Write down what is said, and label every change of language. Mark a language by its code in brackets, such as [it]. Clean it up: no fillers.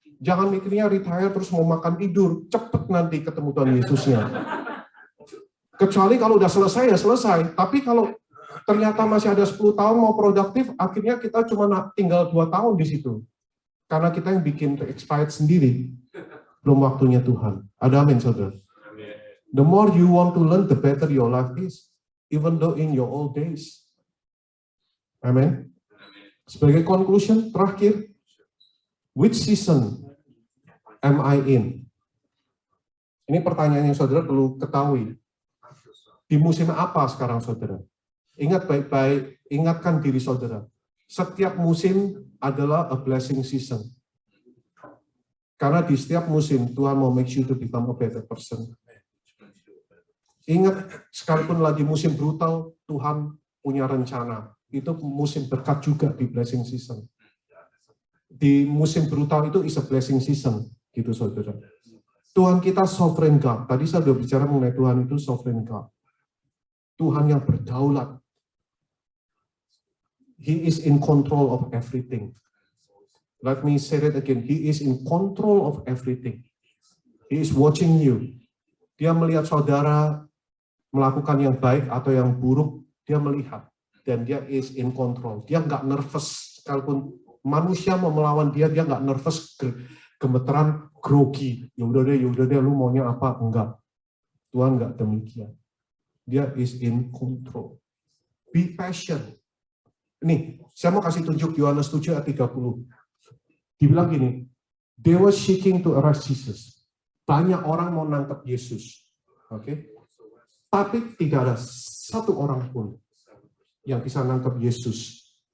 [id] Jangan mikirnya retire terus mau makan tidur, cepet nanti ketemu Tuhan Yesusnya. Kecuali kalau udah selesai ya selesai, tapi kalau ternyata masih ada 10 tahun mau produktif, akhirnya kita cuma tinggal 2 tahun di situ. Karena kita yang bikin expired sendiri, belum waktunya Tuhan. Ada amin, saudara? [en] The more you want to learn, the better your life is, even though in your old days. Amin. [id] Sebagai conclusion terakhir, [en] which season am I in? [id] Ini pertanyaan yang saudara perlu ketahui. Di musim apa sekarang saudara? Ingat baik-baik, ingatkan diri saudara. Setiap musim adalah [en] a blessing season. [id] Karena di setiap musim Tuhan mau [en] make you to become a better person. [id] Ingat, sekalipun lagi musim brutal, Tuhan punya rencana. Itu musim berkat juga di blessing season. Di musim brutal itu [en] is a blessing season, [id] gitu saudara. Tuhan kita sovereign God. Tadi saya sudah bicara mengenai Tuhan itu sovereign God. Tuhan yang berdaulat. [en] He is in control of everything. Let me say that again. He is in control of everything. He is watching you. [id] Dia melihat saudara melakukan yang baik atau yang buruk, dia melihat. Dan dia [en] is in control. [id] Dia nggak nervous. Sekalipun manusia mau melawan dia, dia nggak nervous, gemeteran, grogi. Yaudah deh, lu maunya apa? Enggak. Tuhan nggak demikian. Dia is in control. [en] Be patient. [id] Nih, saya mau kasih tunjuk Yohanes 7 ayat 30. Dibilang gini, [en] they were seeking to arrest Jesus. [id] Banyak orang mau nangkep Yesus. Oke? Tapi tidak ada satu orang pun yang bisa nangkep Yesus.